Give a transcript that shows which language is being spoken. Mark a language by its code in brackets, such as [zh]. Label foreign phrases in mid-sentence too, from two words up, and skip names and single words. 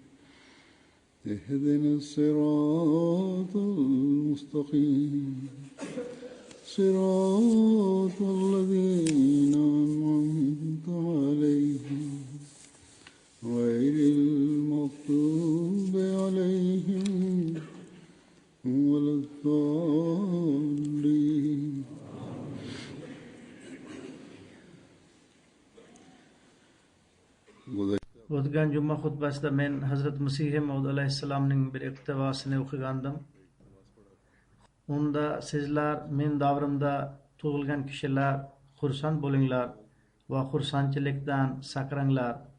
[ar] اهدنا الصراط المستقيم صراط الذين أنعمت عليهم غير المغضوب عليهم ولا الضالين. [uz] O'tgan juma xutbasida men Hazrat Masih Maud alayhissalomning bir iqtibosini o'qigandim. Unda sizlar men davrimda tug'ilgan kishilar xursand bo'linglar va xursandchilikdan saqranglar.